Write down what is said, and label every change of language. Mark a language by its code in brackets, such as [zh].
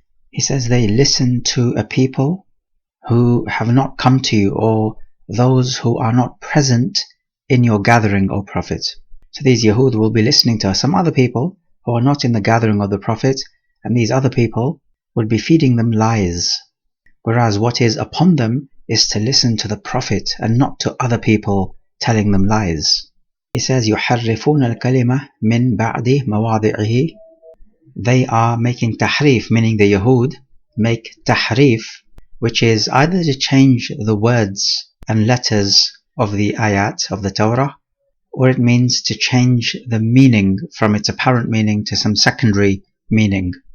[en] He says they listen to a people who have not come to you, or those who are not present in your gathering, O Prophet. So these Yahud will be listening to some other people who are not in the gathering of the Prophet, and these other people would be feeding them lies. Whereas what is upon them is to listen to the Prophet and not to other people telling them lies. He says, [ar] يُحَرِّفُونَ الْكَلِمَةِ مِنْ بَعْدِ مَوَاضِعِهِ. [en] They are making tahrif, meaning the Yahud make tahrif, which is either to change the words and letters of the ayat of the Torah, or it means to change the meaning from its apparent meaning to some secondary meaning.